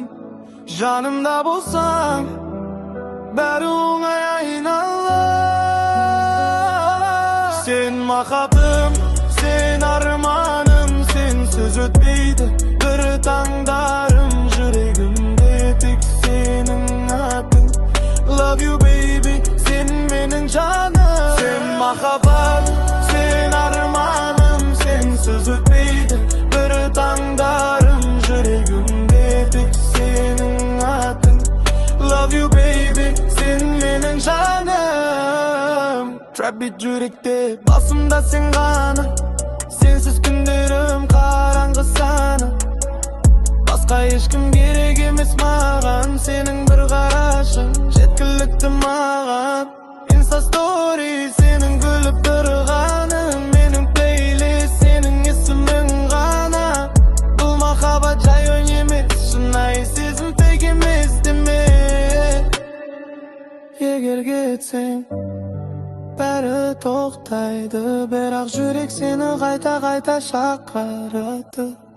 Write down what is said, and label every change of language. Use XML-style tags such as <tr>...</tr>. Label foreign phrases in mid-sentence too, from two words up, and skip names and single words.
<kk>Жанымда болсаң, бәрі оңай айналар. Сен махаббатым, сен арманым, сенсіз өтпейді бір таңдарым. Жүрегімде тек сенің атың.</kk> <en>Love you baby,</en> <kk>сен менің жаным. Сен махаббат, сен арманым, сенсіз өтпейді бір таңдарым. Жүрегімде тек сенің атың.</kk> <en>Love you baby,</en> <kk>сен менің жаным.</kk> <en>Trap beat</en> <kk>жүректе, басымда сен ғана. Сенсіз күндерім қараңғы саны. Басқа ешкім керек емес маған. Сенің бір қарашың жеткілікті маған.</kk> <en>Insta story</en> <kk>сенің күліп тұрғаның. Менің плейлист сенің есімің ғана. Бұл махаббат жай ойын емес, шынайы сезім фейк емес деме. Егер кетсең бәрі тоқтайды, бірақ жүрек сені қайта шақырады.</kk>